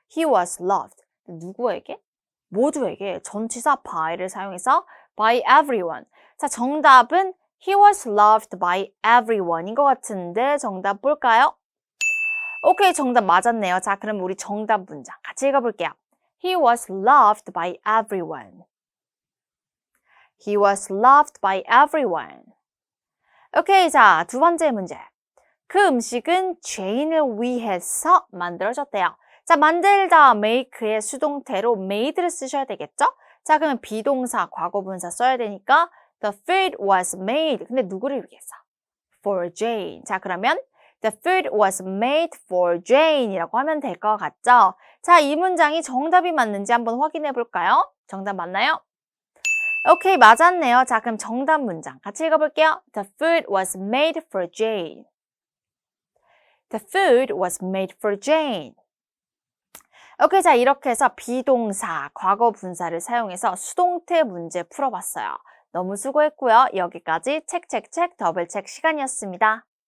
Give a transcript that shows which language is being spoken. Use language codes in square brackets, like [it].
[en] He was loved. [ko] 누구에게? 모두에게 전치사 by를 사용해서 [en] by everyone. [ko] 자, 정답은 [en] He was loved by everyone [ko] 인 것 같은데 정답 볼까요? 오케이, 정답 맞았네요. 자, 그럼 우리 정답 문장 같이 읽어볼게요. [en] He was loved by everyone. He was loved by everyone. [ko] 오케이, 자, 두 번째 문제. 그 음식은 죄인을 위해서 만들어졌대요. 자, 만들다, make의 수동태로 made를 쓰셔야 되겠죠? 자, 그러면 비동사, 과거분사 써야 되니까 [en] the food was made. [ko] 근데 누구를 위해서? [en] For Jane. [ko] 자, 그러면 [en] the food was made for Jane [ko] 이라고 하면 될 것 같죠? 자, 이 문장이 정답이 맞는지 한번 확인해 볼까요? 정답 맞나요? 오케이, 맞았네요. 자, 그럼 정답 문장 같이 읽어볼게요. [en] The food was made for Jane. The food was made for Jane. [ko] 오케이, 자, 이렇게 해서 비동사, 과거 분사를 사용해서 수동태 문제 풀어봤어요. 너무 수고했고요. 여기까지 체크, 더블체크 시간이었습니다.